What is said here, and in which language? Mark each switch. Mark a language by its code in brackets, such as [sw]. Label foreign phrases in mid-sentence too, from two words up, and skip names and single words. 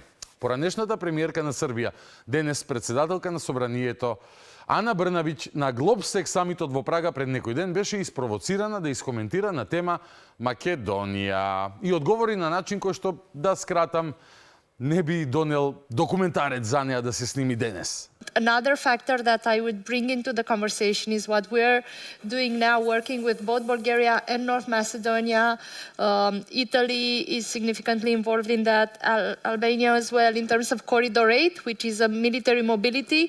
[mk] Поранешната премиерка на Србија, денес председателка на Собранието, Ана Брнабиќ на Глобсек самитот во Прага пред некој ден беше испровоцирана да искоментира на тема Македонија и одговори на начин кој што, да скратам, не би донел документарец за неа да се сними денес. [en] Another factor that I would bring into the conversation is what we're doing now, working with both Bulgaria and North Macedonia. Italy is significantly involved in that, Albania as well, in terms of Corridor 8, which is a military mobility.